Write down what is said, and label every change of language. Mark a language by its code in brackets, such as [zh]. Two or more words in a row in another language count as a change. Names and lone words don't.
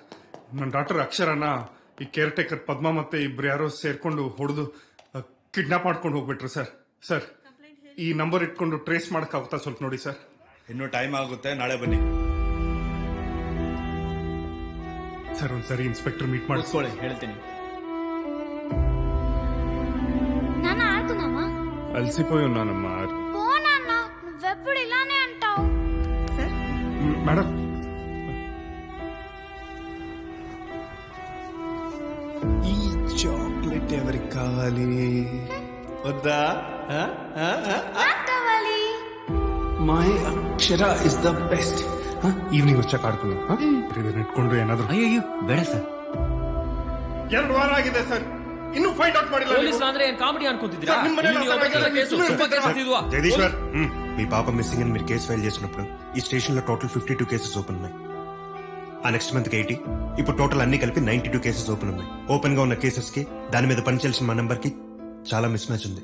[kn] ನನ್ನ ಡಾಕ್ಟರ್ ಅಕ್ಷರನ ಈ [en] care taker [kn] ಪದ್ಮ ಮತ್ತೆ ಇಬ್ರು ಯಾರೋ ಸೇರ್ಕೊಂಡು ಹೊಡೆದು ಕಿಡ್ನಾಪ್ ಮಾಡ್ಕೊಂಡು ಹೋಗ್ಬಿಟ್ರು ಸರ್. ಸರ್ ಈ ನಂಬರ್ ಇಟ್ಕೊಂಡು ಟ್ರೇಸ್ ಮಾಡಕ್ಕಾಗುತ್ತಾ ಸ್ವಲ್ಪ ನೋಡಿ ಸರ್. ಇನ್ನೂ ಟೈಮ್ ಆಗುತ್ತೆ, ನಾಳೆ ಬನ್ನಿ ಸರ್. ಒಂದ್ಸರಿ [en] inspector meet [kn] ಮಾಡಿಸ್ಕೊಳ್ಳಿ, ಹೇಳ್ತೀನಿ. [te] నాన్న ఆడుకుందామా? అలసిపోయి ఉన్నానమ్మా. పో నాన్న, నువ్వెప్పుడు ఇలానే అంటావు. మేడం ఈ చాక్లెట్ ఎవరికి కావాలి? వద్దా? కావాలి. [en] My Akshara is the best. [te] ఈవినింగ్ వచ్చాక ఆడుకుందాం. [kn] ನೆಟ್ಕೊಂಡು ಏನಾದ್ರು. ಅಯ್ಯೋ ಬೇಡ ಸರ್. 2 ವಾರ ಆಗಿದೆ ಸರ್, ಇನ್ನು [en] find out [kn] ಮಾಡಿಲ್ಲ. పోలీసులు ಅಂದ್ರೆ ಏನ್ ಕಾಮಿಡಿ ಅನ್ಕೊಂತಿದ್ದೀರಾ? [te] జగదీశ్వర్, మీ పాప మిస్సింగ్ అని మీరు [en] case file [te] చేసినప్పుడు ఈ స్టేషన్ లో [en] total 52 cases open [te] ఉన్నాయి. ఆ [en] next month [te] 80, ఇప్పుడు టోటల్ అన్ని కలిపి 92 [en] cases open [te] ఉన్నాయి. ఓపెన్ గా ఉన్న కేసెస్ కి దాని మీద పనిచేయాల్సిన మా నెంబర్ కి చాలా [en] mis match [te] ఉంది.